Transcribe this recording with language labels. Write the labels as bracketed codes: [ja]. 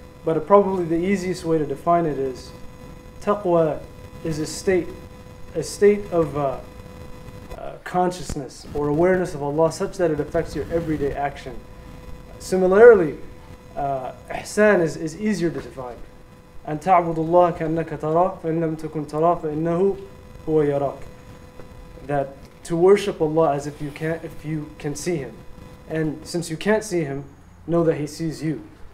[en] But probably the easiest way to define it is taqwa is a state of consciousness or awareness of Allah such that it affects your everyday action. Similarly, ihsan is easier to define. [ar] أن تعبد الله كأنك تراه فإن لم تكن تراه فإنه هو يراك. [en] That to worship Allah as if you can see Him, and since you can't see Him, know that He sees you.